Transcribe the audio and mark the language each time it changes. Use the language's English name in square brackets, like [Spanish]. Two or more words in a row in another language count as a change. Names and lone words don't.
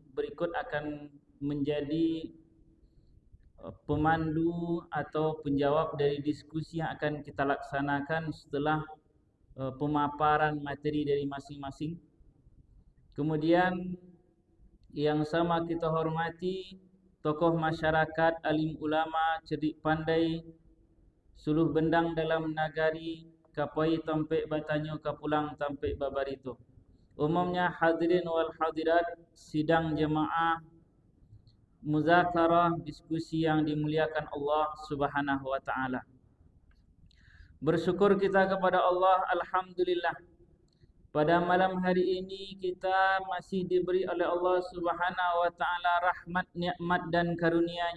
[Indonesian] Berikut akan menjadi pemandu atau penjawab dari diskusi yang akan kita laksanakan setelah pemaparan materi dari masing-masing. Kemudian yang sama kita hormati tokoh masyarakat, alim ulama, cerdik pandai, [Minangkabau] suluh bendang dalam nagari, kapai tampek batanyo kapulang tampek babarito. [Indonesian] Umumnya [Arabic] hadirin wal hadirat [Indonesian] sidang jemaah muzakarah diskusi yang dimuliakan [Arabic] Allah Subhanahu wa taala. [Indonesian] Bersyukur kita kepada Allah, alhamdulillah. Pada malam hari ini kita masih diberi oleh [Arabic] Allah Subhanahu wa taala [Indonesian] rahmat, nikmat dan karunia-Nya.